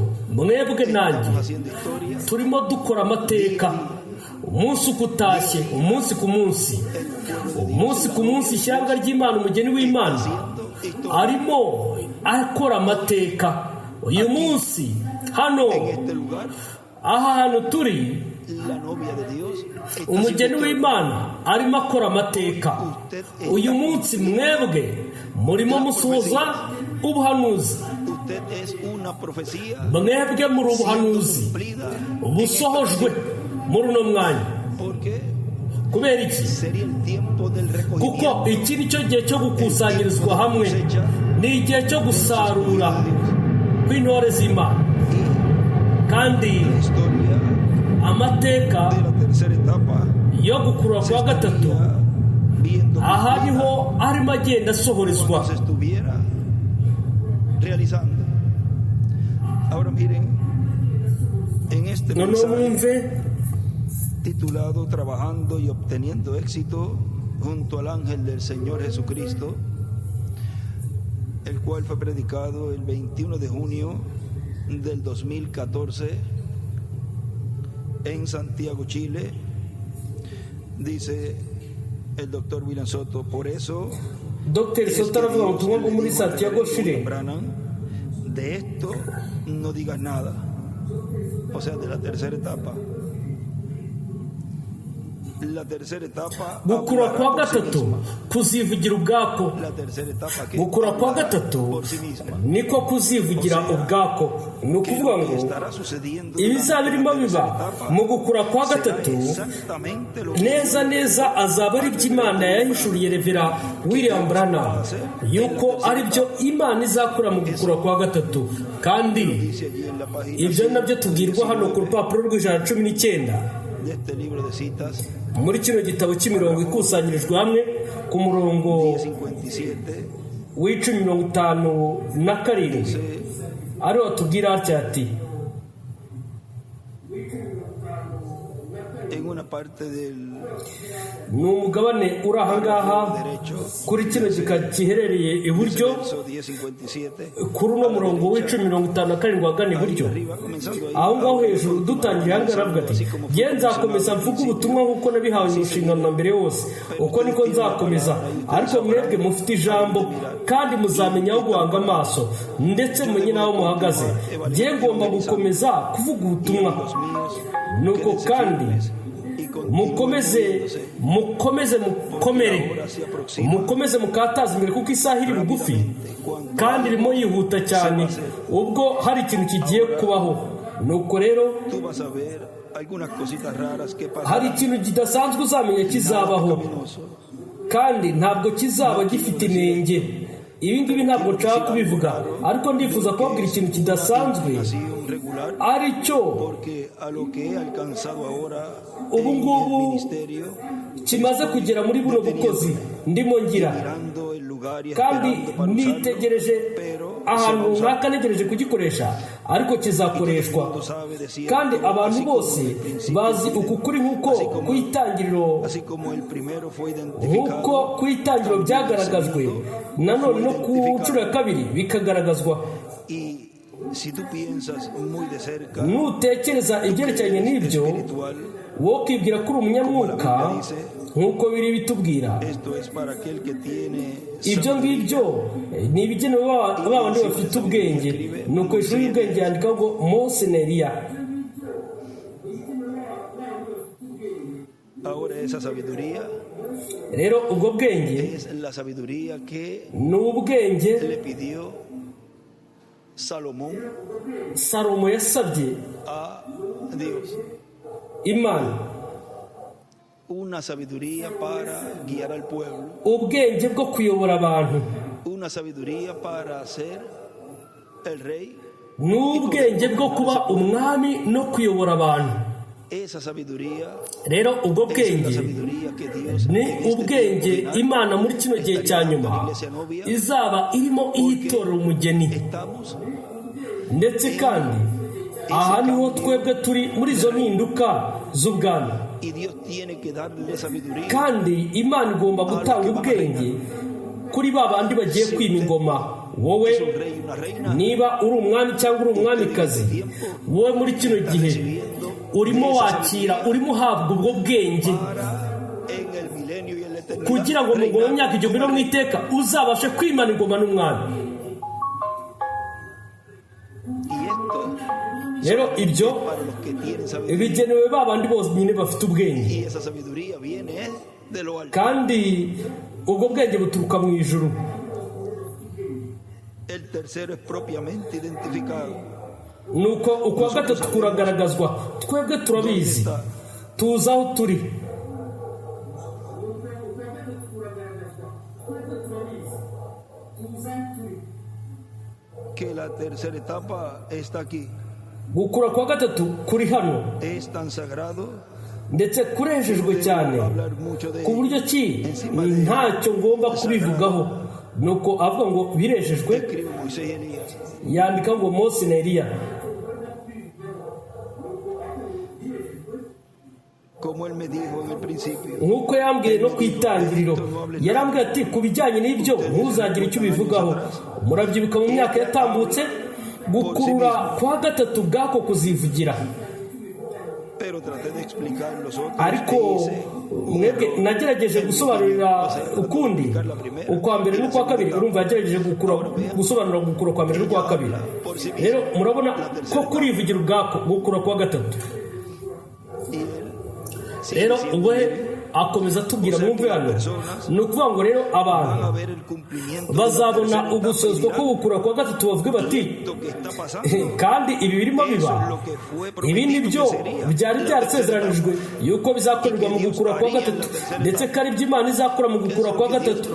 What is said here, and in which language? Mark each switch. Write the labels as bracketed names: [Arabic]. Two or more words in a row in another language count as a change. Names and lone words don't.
[Kinyarwanda] Mwebwe nanjye turimo dukora amateka umunsi uko utashye, umunsi ku munsi ishyanga ry'Imana, umugeni w'Imana arimo akora amateka. Uyu munsi hano turi, umugeni w'Imana arimo akora amateka. Uyu munsi mwebwe murimo musohoza ubuhanuzi, [Spanish] usted es una profecía [Kinyarwanda] mwebwe muri ubuhanuzi [Spanish] cumplida, [Kinyarwanda] busohojwe muri uno mwanya. [Spanish] porque [Kinyarwanda] Kubera iki? [Spanish] sería el tiempo del [Kinyarwanda] Kuko [Spanish] recogimiento, [Kinyarwanda] iki ni cyo gihe cyo gukusanyirizwa hamwe, ni igihe cyo gusarura kw'intore z'Imana. Kandi [Spanish] la historia [Kinyarwanda] amateka [Spanish] de la tercera etapa. [Kinyarwanda] yo gukurura kwa gatatu, [Spanish] Viendo [Kinyarwanda] aha niho arimo agenda asohorezwa. [Spanish] se estuviera realizando. Ahora miren, en este [Kinyarwanda] Noneho [Spanish] mensaje [Kinyarwanda] mwumve [Spanish] titulado Trabajando y obteniendo éxito junto al ángel del Señor Jesucristo, el cual fue predicado el 21 de junio del 2014 en Santiago, Chile. Dice el doctor William Soto, por eso [Kinyarwanda] Dr. Soto aravuga ngo ubutumwa bwo muri Santiago, Chile. [Spanish] Branham, de esto no digas nada, o sea, de la tercera etapa. La tercera etapa [Kinyarwanda] Gukura kwa [Spanish] hablará por sí [Kinyarwanda] gatatu [Spanish] misma. [Kinyarwanda] kuzivugira ubwako. [Spanish] La tercera etapa que [Kinyarwanda] Gukura kwa [Spanish] hablará [Kinyarwanda] gatatu [Spanish] por sí misma. [Kinyarwanda] niko kuzivugira ubwako. Ni [Spanish] Que [Kinyarwanda] ukuvuga [Spanish] lo que [Kinyarwanda] ngo [Spanish] estará sucediendo [Kinyarwanda] ibizaba [Spanish] durante [Kinyarwanda] birimo [Spanish] la tercera [Kinyarwanda] biba [Spanish] etapa [Kinyarwanda] mu gukura kwa [Spanish] será [Kinyarwanda] gatatu [Spanish] exactamente lo que [Kinyarwanda] neza neza azaba ari byo Imana yahishuriye Revera William Branham, yuko ari byo Imana izakora mu gukura kwa gatatu. Kandi [Spanish] dice allí en la página [Kinyarwanda] ibyo nabyo tubwirwa hano ku rupapuro rw'119 [Spanish] de este libro de citas, [Kinyarwanda] muri kino gitabo cy'imirongo ikusanyirijwe hamwe ku murongo 57, w'1057 [Spanish] dice, [Kinyarwanda] ariho atubwira atya ati: [Spanish] en una parte del [Kinyarwanda] ni umugabane uri ahangaha [Spanish] derecho, [Kinyarwanda] kuri kino gika giherereye iburyo [Spanish] verso 10:57, [Kinyarwanda] kuri uno murongo w'1057 wagana iburyo, [Spanish] arriba, comenzando ahí, [Kinyarwanda] aho ngaho hejuru dutangiye ahangaha aravuga ati: nge nzakomeza mvuga ubutumwa nk'uko nabihawe mu nshingano na mbere yose, uko niko nzakomeza, ariko mwebwe mufite ijambo kandi muzamenya aho guhanga amaso ndetse mumenye n'aho muhagaze. nge ngomba gukomeza kuvuga ubutumwa, nuko kandi mukomeze mukomere mukataza imbere, kuko isaha iri bugufi kandi irimo yihuta cyane, ubwo hari ikintu kigiye kubaho. nuko rero [Spanish] tú vas a ver algunas cositas raras que [Kinyarwanda] hari [Spanish] pasan. [Kinyarwanda] ikintu kidasanzwe uzamenya kizabaho, kandi ntabwo kizaba gifite inenge. ibi ngibi ntabwo nshaka kubivuga, ariko ndifuza kubabwira ikintu kidasanzwe [Spanish] Regular, [Kinyarwanda] ari cyo [Spanish] porque a lo que he alcanzado ahora [Kinyarwanda] ubu [Spanish] en el [Kinyarwanda] ngubu [Spanish] ministerio, [Kinyarwanda] kimaze kugera muri buno bukozi ndimo ngira, [Spanish] mirando el lugar y [Kinyarwanda] kandi [Spanish] esperando para [Kinyarwanda] nitegereje [Spanish] usarlo, pero [Kinyarwanda] ahantu [Spanish] se va a usar. [Kinyarwanda] runaka ntegereje kugikoresha, ariko kizakoreshwa. [Spanish] Todo sabe de cierto, [Kinyarwanda] kandi abantu [Spanish] así como [Kinyarwanda] bose [Spanish] el principio [Kinyarwanda] bazi [Spanish] fue [Kinyarwanda] uku kuri nk'uko ku itangiriro [Spanish] así como el primero fue [Kinyarwanda] nk'uko [Spanish] identificado, [Kinyarwanda] ku itangiriro byagaragajwe, nanone no ku nshuro ya kabiri bikagaragazwa. [Spanish] y si tú piensas muy de cerca, [Kinyarwanda] nutekereza ibyerekeranye n'ibyo, [Spanish] espiritual, [Kinyarwanda] wowe ukibwira ko uri umunyamwuka nk'uko biri bitubwira. [Spanish] esto es para aquel que tiene [Kinyarwanda] ibyo ngibyo ni ibigenewe ba bandi bafite ubwenge. nuko ishuri y'ubwenge yandikaho ngo Monseneriya. [Spanish] ahora esa sabiduría [Kinyarwanda] rero ubwo bwenge [Spanish] es la sabiduría que [Kinyarwanda] ni ubwenge [Spanish] le pidió Salomón [Kinyarwanda] Salomo yasabye [Spanish] a Dios, [Kinyarwanda] Imana, [Spanish] una sabiduría para guiar al pueblo, [Kinyarwanda] ubwenge bwo kuyobora abantu, [Spanish] una sabiduría para ser el rey. [Kinyarwanda] n'ubwenge bwo kuba umwami no kuyobora abantu. [Spanish] Esa sabiduría [Kinyarwanda] rero ubwo [Spanish] es la [Kinyarwanda] bwenge [Spanish] sabiduría que Dios [Kinyarwanda] ni [Spanish] en este [Kinyarwanda] ubwenge [Spanish] tiempo final [Kinyarwanda] Imana muri kino gihe cya nyuma izaba irimo iyitorera umugeni. [Spanish] estamos, [Kinyarwanda] ndetse kandi aha niho twebwe turi muri izo mpinduka z'ubwami, [Spanish] y Dios tiene que darle sabiduría [Kinyarwanda] kandi Imana igomba gutanga ubwenge kuri ba bandi bagiye kwima ingoma. wowe [Spanish] un rey y una reina [Kinyarwanda] niba uri umwami cyangwa uri umwamikazi, wowe muri kino gihe urimo wakira, urimo uhabwa ubwo bwenge [Spanish] en el milenio y en la eternidad, [Kinyarwanda] kugira ngo mu ngoma y'imyaka igihumbi no mu iteka uzabashe kwimana ingoma n'umwami. [Spanish] y esto [Kinyarwanda] rero ibyo [Spanish] para los que tienen sabiduría, [Kinyarwanda] bigenewe ba bandi bose nyine bafite ubwenge, [Spanish] y esa sabiduría viene de lo alto. [Kinyarwanda] kandi ubwo bwenge buturuka mu ijuru. [Spanish] El tercero es propiamente identificado. [Kinyarwanda] nuko ukwa gatatu kuragaragazwa. Twebwe turabizi, tuzi aho turi. [Spanish] Que la tercera etapa está aquí. [Kinyarwanda] Gukura kwa gatatu kuri hano, [Spanish] Es tan sagrado. [Kinyarwanda] ndetse kurejejwe cyane ku buryo ki ntacyo ngomba kubivugaho. Nuko avuga ngo birejejwe, [Spanish] Escribe Moisés y Elías. [Kinyarwanda] yandika ngo Mose na Eliya. [Spanish] Como él me dijo en el principio. [Kinyarwanda] nk'uko yambwiye no ku itangiriro, yarambwiye ati ku bijyanye n'ibyo ntuzagire icyo ubivugaho. Murabyibuka mu myaka yatambutse, gukurura kwa gatatu bwako kuzivugira. [Spanish] Pero traté de explicar los otros. [Kinyarwanda] ariko mwebwe nagerageje gusobanurira ukundi, ukwa mbere n'ukwa kabiri. Urumva yagerageje gusobanura gukura kwa mbere n'ukwa kabiri. Rero murabona ko kurivugira ubwako gukura kwa gatatu. Rero ubwo akomeza atubwira mwumve hano, ni ukuvuga ngo rero abantu bazabona ugusozwa ko gukura kwa gatatu, bavuge bati kandi ibi birimo biba, ibi ni byo byari byarasezeranijwe yuko bizakorerwa mu gukura kwa gatatu, ndetse ko ari ibyo Imana izakora mu gukura kwa gatatu.